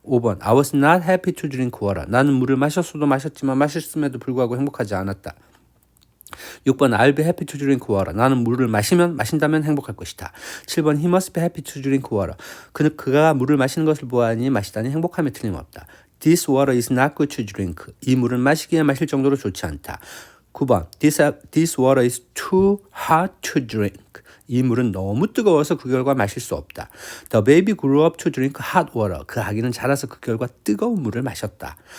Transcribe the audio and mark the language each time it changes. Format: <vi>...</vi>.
<en>5번 I was not happy to drink water.</en> <ko>나는 물을 마셨지만 마셨음에도 불구하고 행복하지 않았다.</ko> <en>6번 I'll be happy to drink water.</en> <ko>나는 물을 마신다면 행복할 것이다.</ko> <en>7번 He must be happy to drink water.</en> <ko>그가 물을 마시는 것을 보아하니 마시다니 행복함에 틀림없다.</ko> <en>This water is not good to drink.</en> <ko>이 물은 마실 정도로 좋지 않다.</ko> <en>9번 This water is too hot to drink.</en> <ko>이 물은 너무 뜨거워서 그 결과 마실 수 없다.</ko> <en>The baby grew up to drink hot water.</en> <ko>그 아기는 자라서 그 결과 뜨거운 물을 마셨다.</ko>